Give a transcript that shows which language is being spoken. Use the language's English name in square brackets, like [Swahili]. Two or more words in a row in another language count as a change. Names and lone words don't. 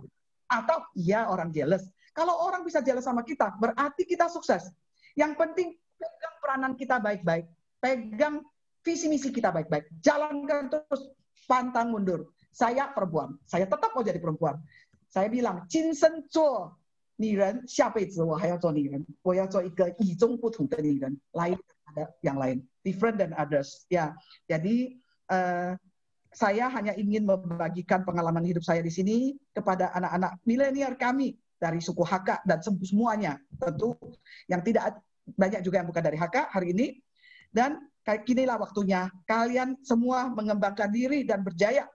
[Indonesian] Atau iya orang jealous. Kalau orang bisa jealous sama kita, berarti kita sukses. Yang penting pegang peranan kita baik-baik. Pegang visi misi kita baik-baik. Jalankan terus, pantang mundur. Saya perempuan, saya tetap mau jadi perempuan. Saya bilang, [Chinese] 今生做女人，下辈子我还要做女人，我要做一个与众不同的女人， [Indonesian] lain ada yang lain, [English] different than others. [Indonesian] Ya, jadi saya hanya ingin membagikan pengalaman hidup saya di sini kepada anak-anak milenial kami dari suku HK dan semuanya, tentu yang tidak banyak juga yang bukan dari HK hari ini. Dan kinilah waktunya kalian semua mengembangkan diri dan berjaya.